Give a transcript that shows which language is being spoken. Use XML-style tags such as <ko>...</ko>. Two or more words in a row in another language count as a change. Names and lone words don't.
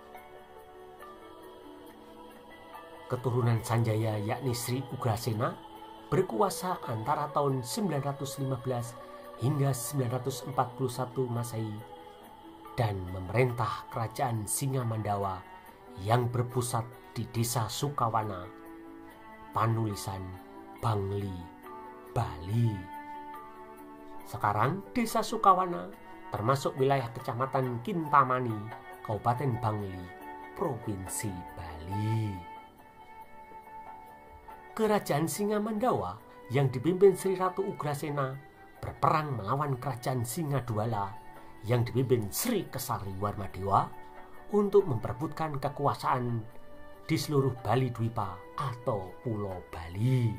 <id>Keturunan Sanjaya yakni Sri Ugrasena berkuasa antara tahun 915 hingga 941 Masehi dan memerintah Kerajaan Singa Mandawa yang berpusat di Desa Sukawana, panulisan Bangli, Bali. Sekarang Desa Sukawana termasuk wilayah Kecamatan Kintamani, Kabupaten Bangli, Provinsi Bali. Kerajaan Singamandawa yang dipimpin Sri Ratu Ugrasena berperang melawan Kerajaan Singadwala yang dipimpin Sri Kesari Warmadewa untuk memperebutkan kekuasaan di seluruh Bali Dwipa atau Pulau Bali.</id>